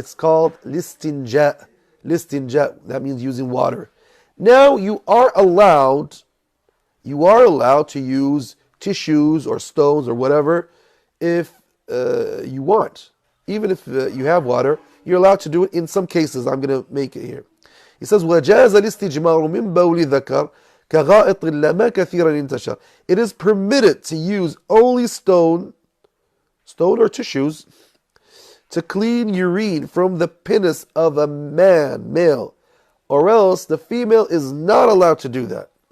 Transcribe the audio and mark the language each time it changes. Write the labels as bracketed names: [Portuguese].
[English] It's called listinja. Listinja, that means using water. Now you are allowed to use tissues or stones or whatever if you want. Even if you have water, you're allowed to do it in some cases. I'm going to make it here. He says, [Arabic] وَجَازَ الْإِسْتِجْمَارُ مِنْ بَوْلِ ذَكَرٍ كَغَائِطٍ لَمَا كَثِيرًا انْتَشَرَ. [English] It is permitted to use only stone or tissues to clean urine from the penis of a man, male, or else the female is not allowed to do that.